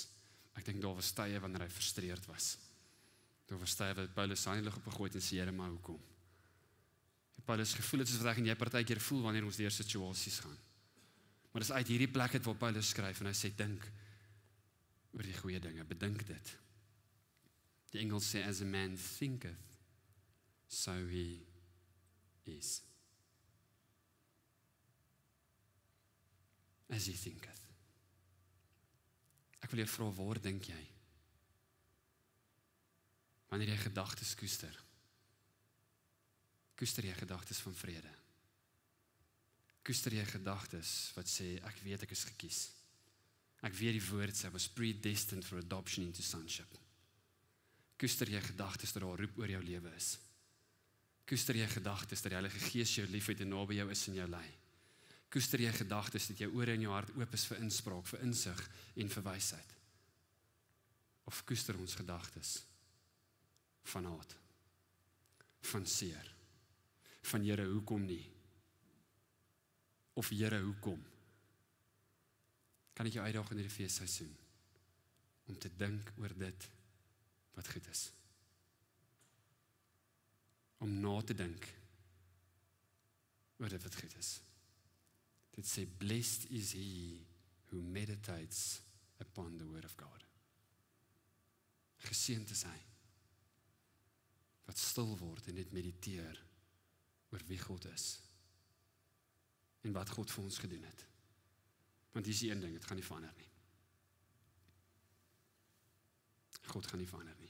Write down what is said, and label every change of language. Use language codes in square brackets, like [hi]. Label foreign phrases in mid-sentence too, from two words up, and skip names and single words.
[af] Ek dink daar was tye wanneer hy frustreerd was. Daar was tye wat Paulus sy handelig opgegooi het en sê, Here, maar hoekom? En Paulus gevoel het soos wat ek en jy partykeer voel wanneer ons deur situasies gaan. Maar dis uit hierdie plek het waar Paulus skryf en hy sê, dink oor die goeie dinge, bedink dit. Die Engels sê, [en] as a man thinketh, so he is. As he thinketh. [af] Ek wil jou vra, waar dink jy? Wanneer jy gedagtes koester, koester jy gedagtes van vrede? Koester jy gedagtes wat sê, ek weet ek is gekies. Ek weet die woord sê, [en] I was predestined for adoption into sonship. [af] Koester jy gedagtes dat daar roep oor jou lewe is? Koester jy gedagtes dat die Heilige Gees jou liefhet en naby jou is en jou lei? Koester jy gedagtes dat jou ore en jou hart oop is vir inspraak, vir insig en vir wysheid? Of koester ons gedagtes van haat, van seer, van Here, hoekom nie? Of Here, hoekom? Kan ek jou uitdaag in hierdie feesseisoen om te dink oor dit wat goed is? Om na te dink oor dit wat goed is. Dit sê, [en] blessed is he who meditates upon the word of God. [af] Geseënd is hy wat stil word en net mediteer oor wie God is en wat God vir ons gedoen het. Want hier is die een ding, het gaan nie verander nie. God gaan nie verander nie.